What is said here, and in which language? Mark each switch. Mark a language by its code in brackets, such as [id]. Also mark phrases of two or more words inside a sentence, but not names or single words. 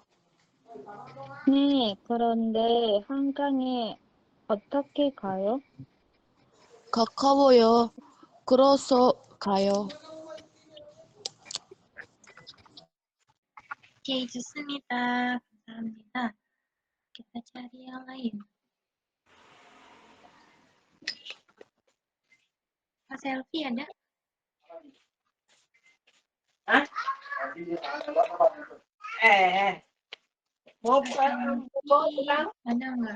[ko] 네, 그런데 한강에 어떻게 가요? 가까워요. 걸어서 가요. Oke, 좋습니다. 감사합니다. [id] Kita cari yang lain. Kak Selfie ada? Ada nggak?